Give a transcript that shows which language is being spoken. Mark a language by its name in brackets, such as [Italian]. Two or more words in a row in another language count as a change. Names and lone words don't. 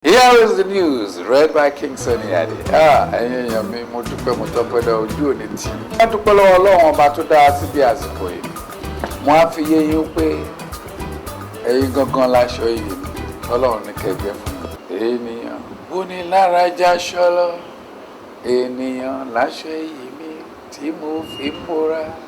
[English] Here is the news, read by King Sunny Ade. [Yoruba] Ah, ẹ̀yin èèyàn mi, mo dúpẹ́, mo tọ́pẹ́ lọ, ojú ò ní tì yín. Mo dúpẹ́ lọ́wọ́ Ọlọ́run ọba tó dá wa sí bí àsìkò yìí. Mo á fi yé yín pé ẹ̀yin gangan láṣọ iyì mi. Ọlọ́run ní kẹ́ jẹ́ fún mi. Ènìyàn bó ni lára já ṣọlọ, ènìyàn láṣọ iyì mi tí mo fi ń bora.